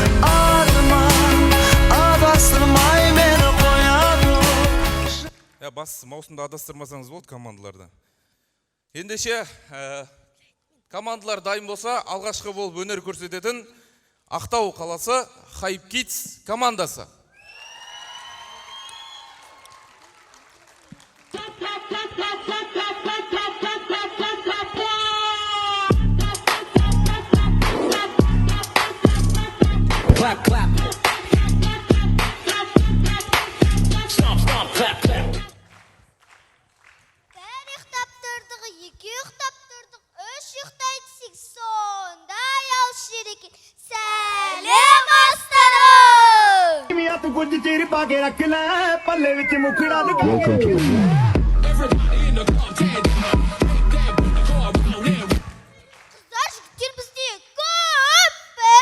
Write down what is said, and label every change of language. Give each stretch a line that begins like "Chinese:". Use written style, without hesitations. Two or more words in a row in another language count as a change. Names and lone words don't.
Kazakh: Адастырмай мені қояды. Бас маусымда адастырмасаңыз болды командаларды. Ендеше командалар дайын болса, алғашқы болып өнер көрсететін Ақтау қаласы Hype Kids командасы.
English: Clap, clap. Stomp, stomp, clap, clap.
Kazakh: Bir ұйықтап тұрдық, екі ұйықтап тұрдық, үш ұйықтай түсек, сондай алшы ереке. Сәлем астарым! Қыздар, жігіттер бізде көппіз.